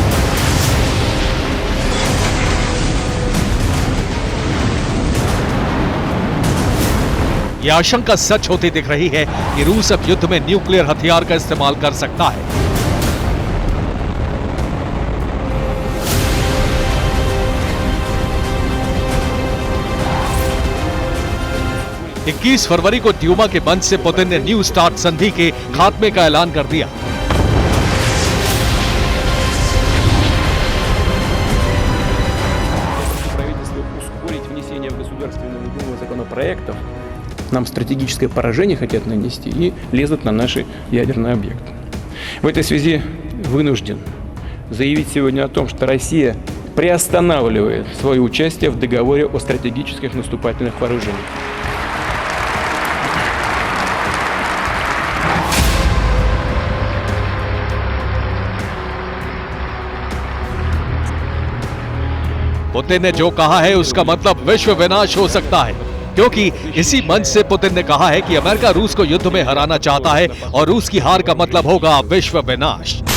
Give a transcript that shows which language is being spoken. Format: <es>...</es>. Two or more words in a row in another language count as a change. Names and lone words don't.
<hi>यह आशंका सच होती दिख रही है कि रूस अब युद्ध में न्यूक्लियर हथियार का इस्तेमाल कर सकता है। इक्कीस फरवरी को ड्यूमा के मंच से पुतिन ने न्यू स्टार्ट संधि के खात्मे का ऐलान कर दिया।</hi> <ru>Нам стратегическое поражение хотят нанести и лезут на наши ядерные объекты. В этой связи вынужден заявить сегодня о том, что Россия приостанавливает свое участие в договоре о стратегических наступательных вооружениях.</ru> <hi>पुतिन ने जो कहा है उसका मतलब विश्व विनाश हो सकता है, क्योंकि इसी मंच से पुतिन ने कहा है कि अमेरिका रूस को युद्ध में हराना चाहता है और रूस की हार का मतलब होगा विश्व विनाश।</hi>